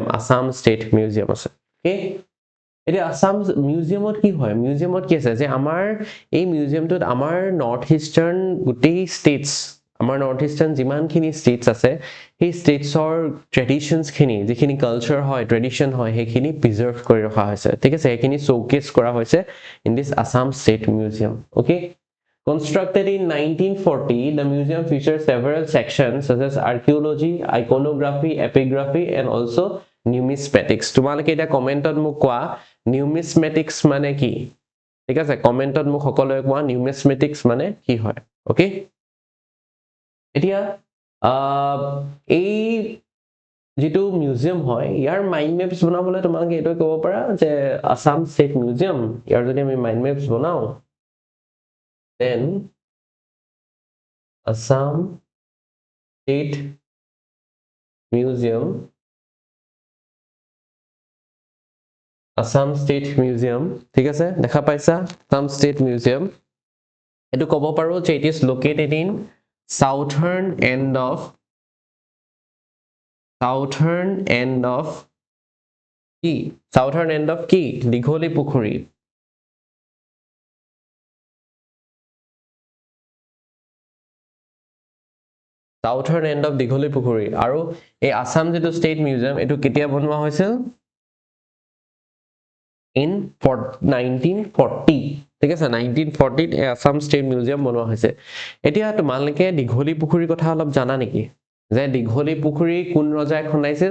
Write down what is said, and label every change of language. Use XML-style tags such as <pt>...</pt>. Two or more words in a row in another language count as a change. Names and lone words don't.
<as>আসাম ষ্টেট মিউজিয়াম আছে ওকে এটা আসাম মিউজিয়ামত কি হয় মিউজিয়ামত কি আছে যে আমাৰ এই মিউজিয়ামটোত আমাৰ</as> <en>North Eastern</en> <as>গুটেই ষ্টেটস আমাৰ</as> <en>North Eastern</en> <as>যিমানখিনি ষ্টেটছ আছে সেই ষ্টেটছৰ ট্ৰেডিশ্যনছখিনি যিখিনি কালচাৰ হয় ট্ৰেডিশ্যন হয় সেইখিনি প্ৰিজাৰ্ভ কৰি ৰখা হৈছে ঠিক আছে সেইখিনি শ্ব'কেছ কৰা হৈছে</as> <en>in this Assam State Museum okay Constructed in 1940, the museum features several sections such as archaeology, iconography, epigraphy, and also numismatics.</en> <as>তোমালোকে এটা কমেন্টত মোক কোৱা numismatics মানে কি ঠিক আছে কমেন্টত মোক সকলোৱে কোৱা numismatics মানে কি হয় ওকে এতিয়া এই যেটো মিউজিয়াম হয় ইয়াৰ</as> <en>mind maps</en> <as>বনাবলৈ তোমালোকে এটো ক'ব পাৰা যে আসাম ষ্টেট মিউজিয়াম ইয়াৰ যদি আমি</as> <en>mind maps</en> <as>বনাও then Assam State Museum ঠিক আছে দেখা পাইছা Assam State Museum এটো ক'ব পাৰো যে</as> <en>it is located in southern end of</en> <as>কি দিঘলী পুখুৰী</as> <en>southern end of</en> <as>দিঘলী পুখুৰী আৰু এই আসাম যেটো ষ্টেট মিউজিয়াম এটো কেতিয়া বনোৱা হৈছিল</as> <en>in 1940</en> <as>ঠিক আছে 1940 এই আসাম ষ্টেট মিউজিয়াম বনোৱা হৈছে এতিয়া তোমালোকে দিঘলী পুখুৰীৰ কথা অলপ জানা নেকি যে দিঘলী পুখুৰী কোন ৰজাই খনাইছিল</as>